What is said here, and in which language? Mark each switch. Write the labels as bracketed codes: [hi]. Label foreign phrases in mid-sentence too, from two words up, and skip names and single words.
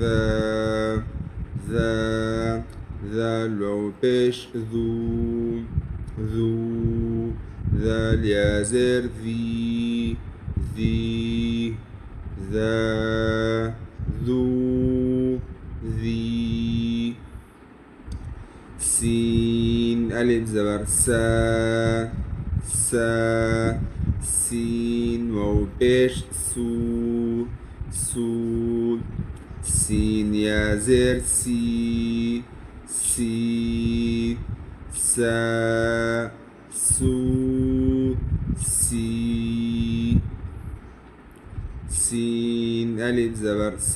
[sd] ذال واو بيش ذو ذال يا زر ذي ذا ذو ذي سين ألف زبر سين واو بيش سو سين يا زر سي سا سو سي سين ألف زبر